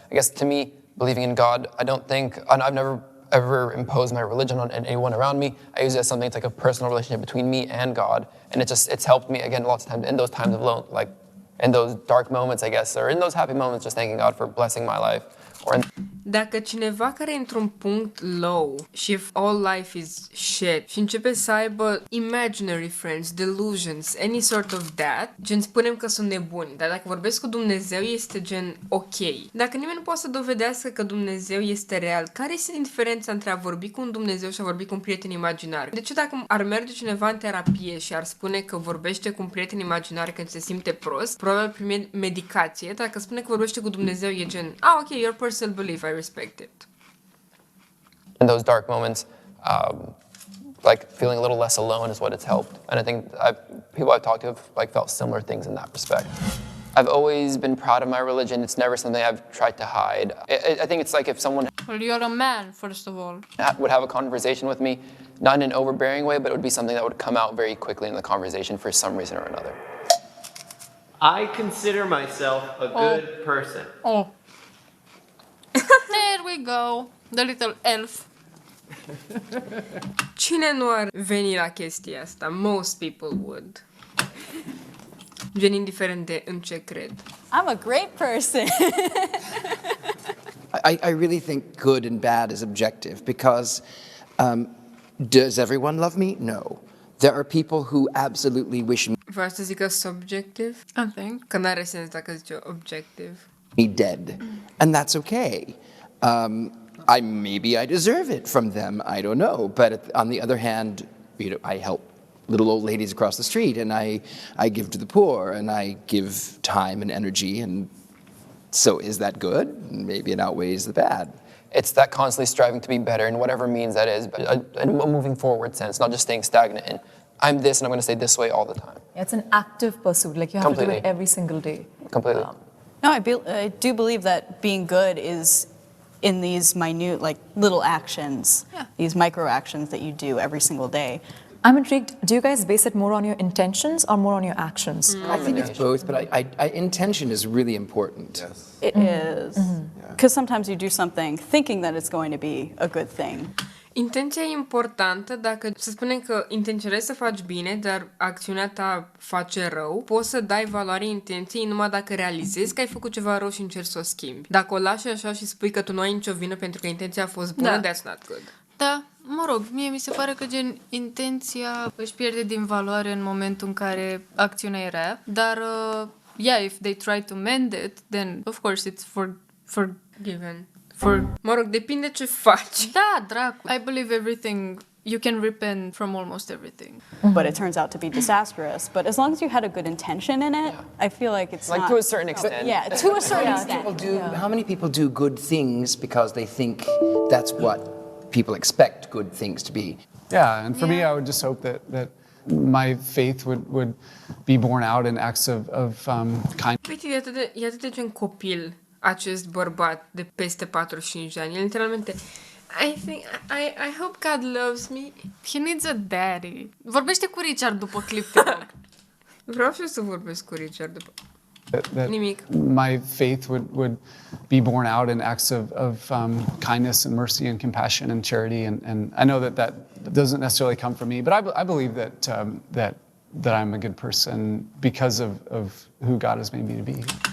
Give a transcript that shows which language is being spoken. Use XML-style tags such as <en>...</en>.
<en>I guess to me, believing in God, I don't think, and I've never ever impose my religion on anyone around me. I use it as something that's like a personal relationship between me and God, and it's helped me again lots of times in those times of like in those dark moments, I guess, or in those happy moments, just thanking God for blessing my life. Or</en> <ro>Dacă cineva care e într-un punct low și</ro> <en>if all life is shit</en> <ro>și începe să aibă</ro> <en>imaginary friends, delusions, any sort of that,</en> <ro>gen spunem că sunt nebuni, dar dacă vorbesc cu Dumnezeu este gen ok. Dacă nimeni nu poate să dovedească că Dumnezeu este real, care este diferența între a vorbi cu un Dumnezeu și a vorbi cu un prieten imaginar? De ce dacă ar merge cineva în terapie și ar spune că vorbește cu un prieten imaginar când se simte prost, probabil primi medicație, dar dacă spune că vorbește cu Dumnezeu e gen, ok,</ro> <en>your personal belief, I respect it. in those dark moments, like feeling a little less alone is what it's helped. And I think people I've talked to have like felt similar things in that respect. I've always been proud of my religion. It's never something I've tried to hide. I think it's like if someone Well, you're a man, first of all. would have a conversation with me, not in an overbearing way, but it would be something that would come out very quickly in the conversation for some reason or another. I consider myself a good person. Oh. There we go. The little elf.</en> <ro>Cine nu ar veni la chestia asta?</ro> <en>Most people would.</en> <ro>Gen indiferent de în ce cred.</ro> <en>I'm a great person. I really think good and bad is objective because does everyone love me? No. There are people who absolutely wish</en> <ro>Vreau să zică subjective?</ro> <en>I think.</en> <ro>Că n-are sens dacă zice objective.</ro> <en>me dead, and that's okay. Maybe I deserve it from them. I don't know. But on the other hand, I help little old ladies across the street, and I give to the poor, and I give time and energy, and so is that good? Maybe it outweighs the bad. It's that constantly striving to be better in whatever means that is, but in a moving forward sense, not just staying stagnant in, I'm this and I'm going to stay this way all the time. It's an active pursuit. Like you have to do it Completely. every single day. Completely. No, I do believe that being good is in these minute, like little actions, these micro actions that you do every single day. I'm intrigued. Do you guys base it more on your intentions or more on your actions? I think it's both, but intention is really important. Yes. It is. Because sometimes you do something thinking that it's going to be a good thing.</en> <ro>Intenția e importantă dacă, să spunem că intenționezi să faci bine, dar acțiunea ta face rău, poți să dai valoare intenției numai dacă realizezi că ai făcut ceva rău și încerci să o schimbi. Dacă o lași așa și spui că tu nu ai nicio vină pentru că intenția a fost bună,</ro> <en>that's not good.</en> <ro>Da, mă rog, mie mi se pare că gen intenția își pierde din valoare în momentul în care acțiunea e rea, dar</ro> <en>if they try to mend it, then of course it's forgiven.</en> <ro>Mă rog, depinde ce faci. Da, dracu.</ro> <en>I believe everything, you can repent from almost everything. But it turns out to be disastrous. But as long as you had a good intention in it, I feel like it's Like not... to a certain extent. Yeah, to a certain extent. How many people do good things because they think that's what people expect good things to be? Yeah, and for me, I would just hope that my faith would be borne out in acts of kindness.</en> <ro>Uite, e atât de gen copil acest bărbat de peste 45 de ani. El literalmente</ro> <en>I hope God loves me. He needs a daddy.</en> <ro>Vorbește cu Richard după clip, te rog. Vreau și eu să vorbesc cu Richard după.</ro> <en>That</en> <ro>Nimic.</ro> <en>my faith would be borne out in acts of kindness and mercy and compassion and charity. And I know that doesn't necessarily come from me, but I believe that I'm a good person because of who God has made me to be.</en>